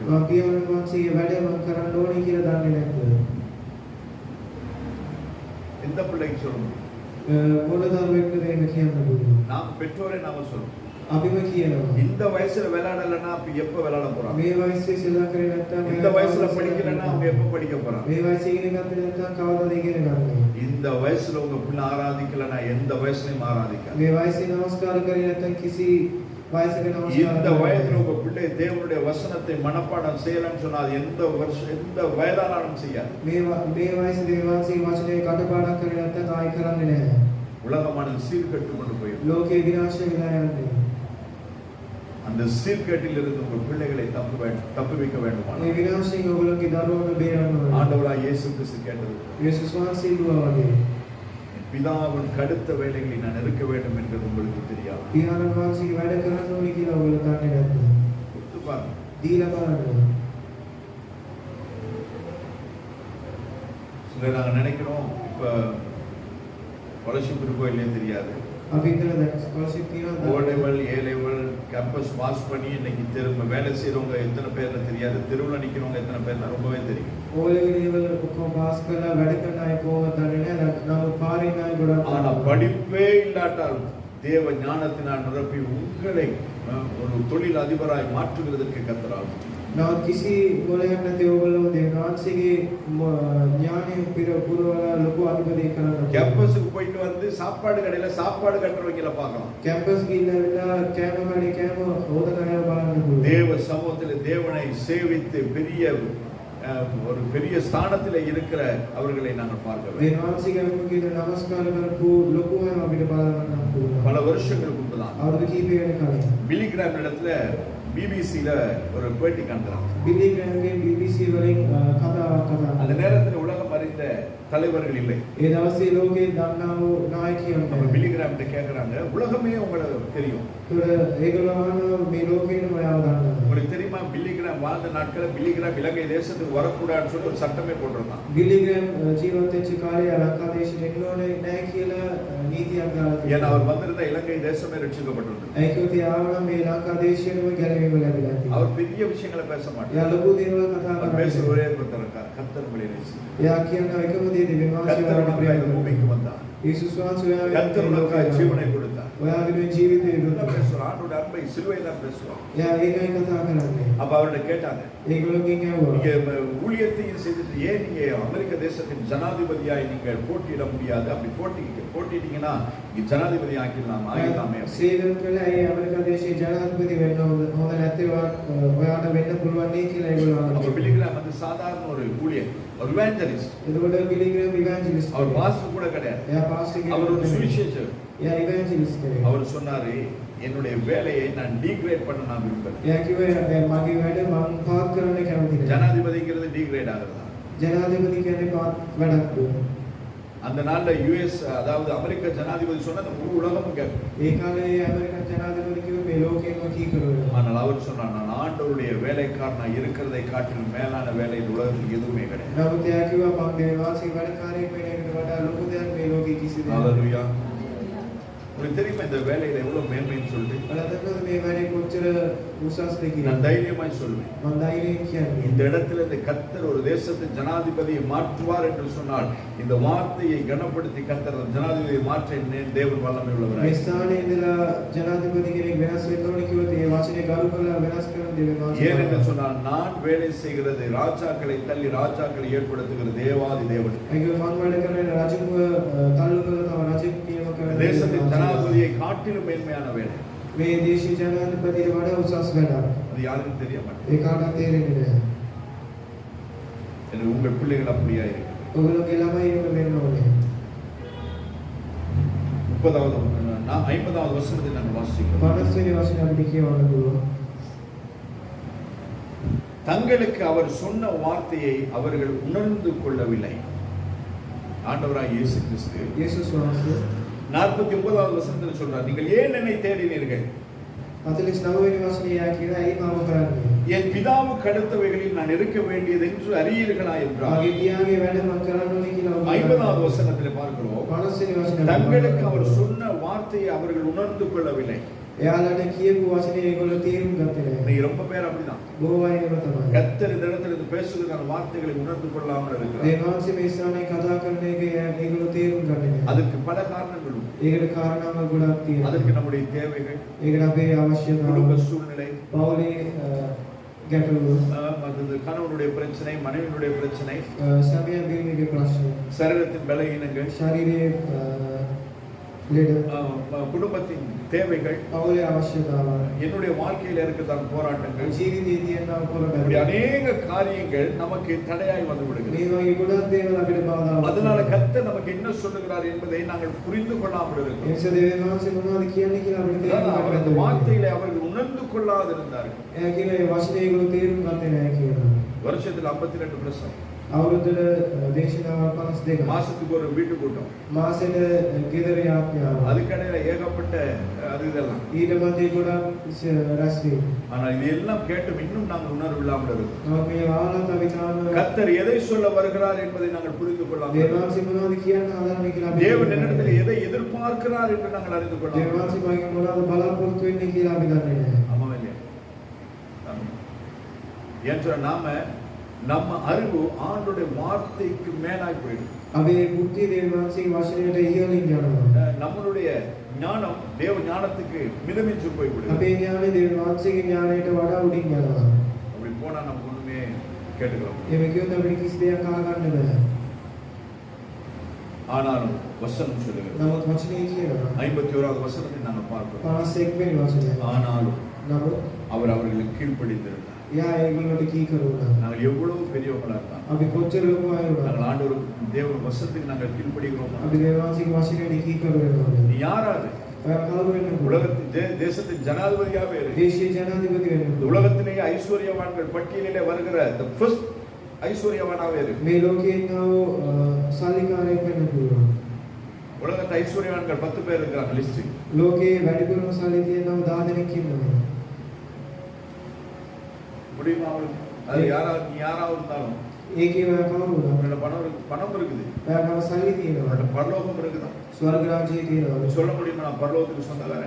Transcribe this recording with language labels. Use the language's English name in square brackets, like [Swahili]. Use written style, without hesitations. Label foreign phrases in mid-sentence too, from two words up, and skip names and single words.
[Sinhala] මම පියාණන් වහන්සේගේ වැඩ මම කරන්න ඕනේ කියලා දන්නේ නැද්ද? [Tamil] எந்த பிள்ளைக்கு சொல்லணும்? [Sinhala] මොන දරුවෙක්ද මේක කියන්න පුළුවන්? [Tamil] நாம் பெற்றோரை நாம சொல்லணும். [Sinhala] අපිම කියනවා. [Tamil] இந்த வயசுல விளையாடலன்னா அப்ப எப்ப விளையாட போறாங்க? [Sinhala] මේ වයසේ සෙල්ලම් කරේ නැත්නම් [Tamil] இந்த வயசுல படிக்கலன்னா அவங்க எப்ப படிக்க போறாங்க? [Sinhala] මේ වයසේ ඉගෙන ගත්තේ නැත්නම් කවදාද ඉගෙන ගන්නේ? [Tamil] இந்த வயசுல உங்க பிள்ளை ஆராதிக்கலன்னா எந்த வயசுலயும் ஆராதிக்காது. [Sinhala] මේ වයසේ නමස්කාර කරේ නැත්නම් කිසි වයසක නමස්කාර [Tamil] இந்த வயதுல உங்க பிள்ளை தேவனுடைய வசனத்தை மனப்பாடம் செய்யலன்னு சொன்னா அது எந்த வருஷம் எந்த வயதானாலும் செய்யாது. [Sinhala] මේ වයසේ දේවාංශී වචනේ කටපාඩම් කරේ නැත්නම් ආයි කරන්නේ නැහැ. [Tamil] உலகமானது சீர்கெட்டு கொண்டு போயிடும். [Sinhala] ලෝකේ විනාශ වෙලා යන්නේ. [Tamil] அந்த சீர்கேட்டில் இருந்து உங்கள் பிள்ளைகளை தப்புவிக்க வேண்டுமானால் [Sinhala] මේ විනාශයෙන් ඔයගොල්ලෝගේ දරුවන්ව බේරන්න ඕනේ. [Tamil] ஆண்டவராகிய இயேசு கிறிஸ்து கேட்டது, [Sinhala] යේසුස් වහන්සේ දුවා වගේ [Tamil] பிதாவின் கடுத்த வேலைகளில் நான் இருக்க வேண்டும் என்பது உங்களுக்கு தெரியாது. [Sinhala] පියාණන් වහන්සේගේ වැඩ කරන්න ඕනේ කියලා ඔයගොල්ලෝ දන්නේ නැද්ද? [Tamil] கொடுத்து பாருங்க. [Sinhala] දීලා බලන්න. [Tamil] சில நாங்க நினைக்கிறோம் இப்ப ஸ்காலர்ஷிப் இருக்கோ இல்லையே தெரியாது. [Sinhala] අපි හිතලා දැන් ස්කෝලර්ෂිප් තියෙනවා. [English] O level, A level, [Tamil] கேம்பஸ் பாஸ் பண்ணி இன்னைக்கு திரும்ப வேலை செய்யறவங்க எத்தனை பேர்னு தெரியாது. தெருவில் நிக்கிறவங்க எத்தனை பேர்னா ரொம்பவே தெரியும். [English] O level [Sinhala] ඔක්කොම පාස් කරලා වැඩ කරන අය කොහොමද දන්නේ නැහැ. නමුත් පාරින් අය ගොඩක් [Tamil] ஆனா படிப்பே இல்லாட்டாலும் தேவ ஞானத்தினால் நிரப்பி உங்களை ஒரு தொழில் அதிபராய் மாற்றுகிறதற்கு கர்த்தரால் [Sinhala] නවත් කිසි මොලයක් නැති ඕගොල්ලෝ දෙවියන්සේගේ ඥානය පුරවලා ලොකු අධිපතියෙක් කරන්න. [Tamil] கேம்பஸுக்கு போயிட்டு வந்து சாப்பாடு கடையில சாப்பாடு கட்டுறவங்கள பார்க்கலாம். [Sinhala] கேம்பஸ் ගිහිල්ලා කෑම කඩේ කෑම හොදන අය බලන්න පුළුවන්. [Tamil] தேவ சமூகத்தில் தேவனை சேவித்து பெரிய ஒரு பெரிய ஸ்தானத்திலே இருக்கிற அவர்களை நாங்கள் பார்க்கிறோம். [Sinhala] දෙවියන්සේගේ අනුකීත නමස්කාර කරපු ලොකු අය අපිට බලන්න පුළුවන්. [Tamil] பல வருஷங்களுக்கு முன்புதான் [Sinhala] අවුරුදු කිහිපයකට කලින් [Tamil] பில்லி கிராம் இடத்துல பிபிசில ஒரு பேட்டி காண்கிறான். [Sinhala] பில்லி கிராம்ගේ BBC වලින් කතාවක් [Tamil] அந்த நேரத்தில் உலகம் அறிந்த தலைவர்கள் இல்லை. [Sinhala] ඒ දවසේ ලෝකේ දන්නා වූ නායකයන් [Tamil] நம்ம பில்லி கிராம்ட்ட கேக்குறாங்க, உலகமே உங்களுக்கு தெரியும். [Sinhala] ඒගොල්ලෝ අහනවා මේ ලෝකේම ඔයාව දන්නවා. [Tamil] உங்களுக்கு தெரியுமா பில்லி கிராம் வாழ்ந்த நாட்களில் பில்லி கிராம் இலங்கை தேசத்துக்கு வரக்கூடாதுன்னு சொல்லி ஒரு சட்டமே போட்டிருந்தான். [Sinhala] பில்லி கிராம் ජීවත් වෙච්ච කාලේ ලංකා දේශෙට එන්න ඕනේ නැහැ කියලා නීතියක් දාලා තියෙනවා. [Tamil] ஏன்னா அவர் வந்திருந்த இலங்கை தேசமே ரட்சிக்கப்பட்டிருந்தது. [Sinhala] ඒකෝත් ආවම මේ ලංකා දේශයේම ගැලවීම ලැබිලා තියෙනවා. [Tamil] அவர் பெரிய விஷயங்களை பேச மாட்டார். [Sinhala] යා ලොකු දේවල් කතා [Tamil] அவர் பேசுற ஒரே ஒருத்தர் இருக்கார், கர்த்தர் உங்களை நேசிக்கிறார். [Sinhala] යා කියන එකම දේ දෙවියන්වහන්සේ [Tamil] கர்த்தர் பூமிக்கு வந்தார். [Sinhala] යේසුස් වහන්සේ [Tamil] கர்த்தர் உனக்காக ஜீவனை கொடுத்தார். [Sinhala] ඔයාගේ ජීවිතේ දුන්නා. [Tamil] பேசுற ஆண்டோட அன்பை சிலுவையில தான் பேசுவார். [Sinhala] යා ඒකයි කතා කරන්නේ. [Tamil] அப்ப அவர்கிட்ட கேட்டாங்க, [Sinhala] ඒගොල්ලෝගෙන් ඇහුවා [Tamil] நீங்க ஊழியத்தையும் செய்துட்டு ஏன் நீங்க அமெரிக்க தேசத்தின் ஜனாதிபதியாய் நீங்கள் போட்டியிட முடியாது? அப்படி போட்டிட்டீங்கன்னா நீங்க ஜனாதிபதி ஆக்கிடலாமா? ஆகிடலாமே. [Sinhala] සේවය කළා ඒ ඇමරිකා දේශයේ ජනාධිපති වෙන්න හොඳ නැත්te ඔයාට වෙන්න පුළුවන් නේ කියලා ඒගොල්ලෝ [Tamil] அப்ப பில்லி கிராம் வந்து சாதாரண ஒரு ஊழியர், ஒரு evangelist. [Sinhala] එතකොට பில்லி கிராம் evangelist. [Tamil] அவர் பாஸ்டர் கூட கிடையாது. [Sinhala] එයා පාස්ටර් කෙනෙක්. [Tamil] அவர் ஒரு சுவிசேஷகர். [Sinhala] එයා evangelist කෙනෙක්. [Tamil] அவர் சொன்னாரு, என்னுடைய வேலையை நான் டீக்ரேட் பண்ண நான் விரும்புறேன். [Sinhala] එයා කිව්වා මගේ වැඩ මම පාත් කරන්න කැමති නැහැ. [Tamil] ஜனாதிபதிங்கிறது டீக்ரேட் ஆகுறதா? [Sinhala] ජනාධිපති කියන්නේ පාත් වැඩක්. [Tamil] அந்த நாள்ல யுஎஸ் அதாவது அமெரிக்க ஜனாதிபதி சொன்ன அந்த முழு உலகமும் கேட்கும். [Sinhala] ඒ කාලේ ඇමරිකන් ජනාධිපති කිව්වේ මේ ලෝකෙම කීකරුවා. [Tamil] ஆனால் அவர் சொன்னார், நான் ஆண்டவருடைய வேலைக்காரனா இருக்கிறதை காட்டிலும் மேலான வேலை இந்த உலகத்தில் எதுவுமே கிடையாது. [Sinhala] නමුත් එයා කිව්වා මම දේවාසික වැඩකාරයෙක් වෙන එකට වඩා ලොකු දෙයක් මේ ලෝකෙ කිසි දෙයක්. [Tamil] ஹalleluya. உங்களுக்கு தெரியுமா இந்த வேலையில எவ்வளவு மேன்மைன்னு சொல்லிட்டு? [Sinhala] බලන්න මේ වැඩේ කොච්චර උසස්ද කියලා. [Tamil] நான் தைரியமாய் சொல்வேன். [Sinhala] මම ධෛර්යයෙන් කියන්නේ. [Tamil] இந்த இடத்துல இந்த கர்த்தர் ஒரு தேசத்தின் ஜனாதிபதியை மாற்றுவார் என்று சொன்னால் இந்த வார்த்தையை கனப்படுத்தி கர்த்தர் ஜனாதிபதியை மாற்ற தேவன் வல்லமை உள்ளவராய். [Sinhala] මේ ස්ථානයේ ඉඳලා ජනාධිපති කෙනෙක් වෙනස් වෙන්න ඕනේ කිව්වොත් ඒ වචනේ ගරු කරලා වෙනස් කරන දෙවියන් [Tamil] ஏன் என்று சொன்னால் நான் வேலை செய்கிறது ராஜாக்களை தள்ளி ராஜாக்களை ஏற்படுத்துகிற தேவாதி தேவன். [Sinhala] ඒක මම වැඩ කරන්නේ රජුව තල්ලු කරලා තව රජෙක් නියම කරන [Tamil] தேசத்தின் ஜனாதிபதியை காட்டிலும் மேன்மையான வேலை. [Sinhala] මේ දේශීය ජනාධිපතිට වඩා උසස් වැඩක්. [Tamil] அது யாருக்கும் தெரிய மாட்டேங்குது. [Sinhala] ඒ කාටවත් තේරෙන්නේ නැහැ. [Tamil] என்று உங்கள் பிள்ளைகள் அப்படியா இருக்கு. [Sinhala] ඔයගොල්ලෝගේ ළමයි එහෙම වෙන්න ඕනේ. [Tamil] 50வது வசனத்தை நாங்கள் வாசிக்கிறோம். [Sinhala] 50 වෙනි වචනේ අපිට කියවන්න පුළුවන්. [Tamil] தங்களுக்கு அவர் சொன்ன வார்த்தையை அவர்கள் உணர்ந்து கொள்ளவில்லை. ஆண்டவராய் இயேசு கிறிஸ்து [Sinhala] යේසුස් වහන්සේ [Tamil] 49வது வசனத்தில் சொல்றார், நீங்கள் ஏன் என்னை தேடினீர்கள்? [Sinhala] 49 වෙනි වචනේ යා කියලා ඇයි මම කරන්නේ? [Tamil] என் பிதாவுக்கு அடுத்தவைகளில் நான் இருக்க வேண்டியது என்று அறியீர்களா என்றார். [Sinhala] මගේ පියාගේ වැඩ මම කරන්න ඕනේ කියලා [Tamil] 50வது வசனத்தில் பார்க்கிறோம், [Sinhala] 50 වෙනි වචනේ [Tamil] தங்களுக்கு அவர் சொன்ன வார்த்தையை அவர்கள் உணர்ந்து கொள்ளவில்லை. [Sinhala] එයාලට කියපු වචනේ ඒගොල්ලෝ තේරුම් ගත්තේ නැහැ. [Tamil] இன்னைக்கு ரொம்ப பேர் அப்படிதான். [Sinhala] බොහෝ අය එහෙම තමයි. [Tamil] கர்த்தர் இந்த இடத்துல இருந்து பேசுகிற வார்த்தைகளை உணர்ந்து கொள்ளாமல் இருக்கிறார். [Sinhala] දේවාංශ මේ ස්ථානයේ කතා කරන එක ඒගොල්ලෝ තේරුම් ගන්නේ නැහැ. [Tamil] அதுக்கு பல காரணங்கள் உண்டு. [Sinhala] ඒකට කාරණාවක් ගොඩක් තියෙනවා. [Tamil] அதற்கு நம்முடைய தேவைகள், [Sinhala] ඒකට අපේ අවශ්‍යතාව, [Tamil] குடும்ப சூழ்நிலை, [Sinhala] පවුලේ ගැටලු, [Tamil] மற்றது கணவனுடைய பிரச்சனை, மனைவியுடைய பிரச்சனை, [Sinhala] සමය බිරිඳගේ ප්‍රශ්න, [Tamil] சரீரத்தின் பலவீனங்கள், [Sinhala] ශරීරයේ ලෙඩ, [Tamil] குடும்பத்தின் தேவைகள், [Sinhala] පවුලේ අවශ්‍යතාව, [Tamil] என்னுடைய வாழ்க்கையில இருக்கிறதான போராட்டங்கள், [Sinhala] ජීවිතයේ තියෙන [Tamil] இப்படி [Sinhala] පොරබැද, [Tamil] அநேக காரியங்கள் நமக்கு தடையாய் வந்து விடுகிறது. [Sinhala] මේ වගේ ගොඩක් දේවල් අපිට බාධා. [Tamil] அதனால கர்த்தர் நமக்கு என்ன சொல்லுகிறார் என்பதை நாங்கள் புரிந்து கொள்ளாமல் இருக்கிறோம். [Sinhala] එනිසා දේවාංශ මොනවද කියන්නේ කියලා අපිට තේරුම් [Tamil] அவர் அந்த [Sinhala] ගන්න. [Tamil] வார்த்தைகளை அவர்கள் உணர்ந்து கொள்ளாதிருந்தார்கள். [Sinhala] එයා කියන ඒ වචනේ ඒගොල්ලෝ තේරුම් ගත්තේ නැහැ කියලා. [Tamil] வருஷத்தில் 52 பிரசங்கம், [Sinhala] අවුරුද්දට දේශනාව 52ක්. [Tamil] மாசத்துக்கு ஒரு வீட்டு கூட்டம், [Sinhala] මාසෙට ගෙදර යාත්‍රාව. [Tamil] அதுக்கடையில ஏகப்பட்ட அது இதெல்லாம். [Sinhala] ඊට මැදේ ගොඩක් රැස් වීම. [Tamil] ஆனால் இது எல்லாம் கேட்டும் இன்னும் நாங்கள் உணர்வில்லாமல் இருக்கிறோம். [Sinhala] නමුත් මේ වාහනත් අපි තාම [Tamil] கர்த்தர் எதை சொல்ல வருகிறார் என்பதை நாங்கள் புரிந்து கொள்ளாமல் இருக்கிறோம். [Sinhala] දේවාංශ මොනවද කියන්න හදන්නේ කියලා අපි [Tamil] தேவன் என்னிடத்தில் எதை எதிர்பார்க்கிறார் என்று நாங்கள் அறிந்து கொள்ளாமல் இருக்கிறோம். [Sinhala] දේවාංශ මගෙන් මොනවද බලාපොරොත්තු වෙන්නේ කියලා අපි දන්නේ නැහැ. [Tamil] ஆமாம் இல்லையா? ஏன் சொன்னா நம்ம அறிவு ஆண்டோட வார்த்தைக்கு மேலாய் போயிடும். [Sinhala] අපේ බුද්ධිය දේවාංශයේ වචනයට ඉහළින් යනවා. [Tamil] நம்மளுடைய ஞானம் தேவ ஞானத்துக்கு மிதமிஞ்சு போய்விடுது. [Sinhala] අපේ ඥානෙ දෙවියන් වහන්සේගේ ඥානයට වඩා උඩින් යනවා. [Tamil] அப்படி போனா நம்ம ஒண்ணுமே கேட்டுக்கலாம். [Sinhala] එහෙම කිව්වොත් අපිට කිසි දෙයක් අහගන්න බෑ. [Tamil] ஆனாலும் வசனம் சொல்லுகிறது. [Sinhala] නමුත් වචනේ කියනවා. [Tamil] 51வது வசனத்தை நாங்க பார்க்கிறோம். [Sinhala] 51 වෙනි වචනය. [Tamil] ஆனாலும் [Sinhala] නමුත් [Tamil] அவர் அவர்களுக்கு கீழ்ப்படிந்திருந்தார். [Sinhala] එයා ඒගොල්ලන්ට කීකරු වුණා. [Tamil] நாங்கள் எவ்வளவு பெரியவங்களா இருந்தாலும் [Sinhala] අපි කොච්චර ලොකු අය වුණත් [Tamil] நாங்கள் ஆண்டவர் தேவ வசனத்துக்கு நாங்கள் கீழ்ப்படிகிறோம். [Sinhala] අපි දේව වහන්සේගේ වචනයට කීකරු වෙනවා. [Tamil] நீ யாராவது [Sinhala] ඔයා කවුරු වෙන්නද? [Tamil] உலகத்தின் தேசத்தின் ஜனாதிபதியாவே இரு. [Sinhala] දේශීය ජනාධිපති [Tamil] இந்த [Sinhala] වෙන්නද? [Tamil] உலகத்திலேயே ஐஸ்வர்யவான்கள் பட்டியலிலே வருகிற [English] the first [Tamil] ஐஸ்வர்யவானாவே இரு. [Sinhala] මේ ලෝකේ ඉන්නව සල්ලිකාරයෙක් වෙන්න පුළුවන්. [Tamil] உலகத்து ஐஸ்வர்யவான்கள் 10 பேர் இருக்கிறாங்க லிஸ்ட். [Sinhala] ලෝකේ වැඩිපුරම සල්ලි තියෙනව 10 දෙනෙක් ඉන්නවා. [Tamil] முடியுமா அவங்களுக்கு? அது நீ யாராவது இருந்தாலும் [Sinhala] ඒකේ ඔයා කවුරු වුණත් [Tamil] உன்னோட பணம் இருக்குது. [Sinhala] ඔයාට සල්ලි තියෙනවා. [Tamil] உன்னோட பரலோகம் இருக்குதா? [Sinhala] ස්වර්ග රාජ්‍යය තියෙනවා. [Tamil] சொல்ல முடியுமா நான் பரலோகத்துக்கு சொந்தக்காரன்?